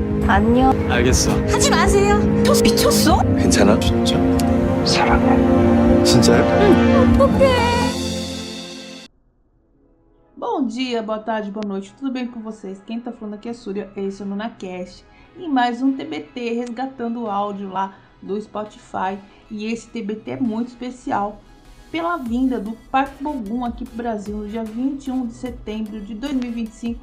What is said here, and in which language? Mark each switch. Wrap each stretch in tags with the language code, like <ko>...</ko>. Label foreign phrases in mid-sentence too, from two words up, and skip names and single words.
<ko>안녕. 알겠어. 하지 마세요. 미쳤어? 괜찮아? 진짜? 사랑해. 진짜요? 어떡해.</ko> <pt>Bom dia, boa tarde, boa noite, tudo bem com vocês? Quem tá falando aqui é a Súria, esse é o NunaCast. E mais um TBT, resgatando o áudio lá do Spotify. E esse TBT é muito especial pela vinda do Park Bo-gum aqui pro Brasil no dia 21 de setembro de 2025.</pt>